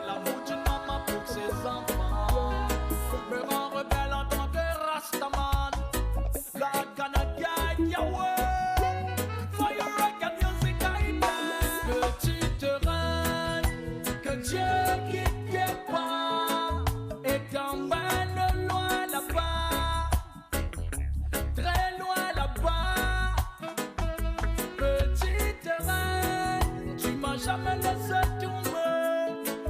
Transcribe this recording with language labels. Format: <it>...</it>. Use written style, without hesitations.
<fr>L'amour d'une maman pour ses enfants me rend rebelle en tant que Rastaman.</fr> <en>God gonna guide your way, for your reggae music I dance.</en> <fr>Petite reine, que Dieu guide tes pas et t'emmène loin là-bas, très loin là-bas. Petite reine, tu m'as jamais laissé tomber.</fr>